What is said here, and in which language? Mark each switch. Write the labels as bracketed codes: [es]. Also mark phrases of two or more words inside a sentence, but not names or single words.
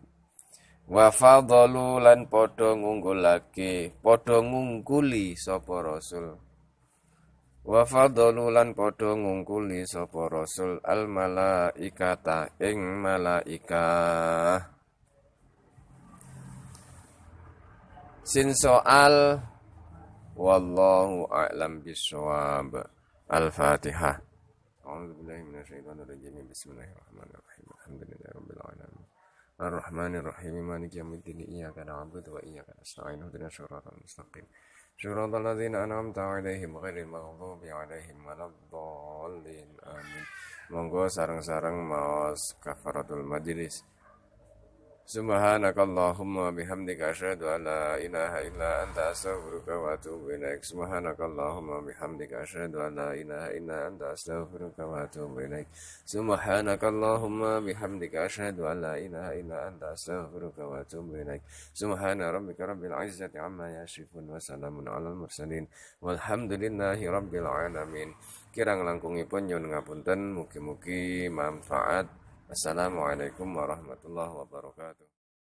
[ar] وفضلوا [jv] lan padha ngunggulake, padha ngungkuli sapa rasul. [ar] وفضلوا [jv] lan padha ngungkuli sapa rasul [ar] الملائكة [jv] ing malaikah. Sin soal [ar] والله أعلم بالصواب. Al-Fatihah. أعوذ بالله من الشيطان الرجيم. بسم الله الرحمن الرحيم. الحمد لله رب العالمين. الرحمن الرحيم. مالك يوم الدين. إياك نعبد وإياك نستعين. اهدنا الصراط المستقيم. صراط الذين أنعمت عليهم غير المغضوب عليهم ولا الضالين. Amin. [jv] Monggo sareng-sareng maos [ar] كفارة المجلس. سبحانك اللهم بحمدك أشهد أن لا إله إلا أنت أستغفرك وأتوب إليك. سبحانك اللهم بحمدك أشهد أن لا إله إلا أنت أستغفرك وأتوب إليك. سبحانك اللهم بحمدك أشهد أن لا إله إلا أنت أستغفرك وأتوب إليك. سبحان ربك رب العزة عما يصفون وسلام على المرسلين والحمد لله رب العالمين. [jv] Kirang langkungipun nyuwun ngapunten, mugi-mugi manfaat. [ar] السلام عليكم ورحمة الله وبركاته.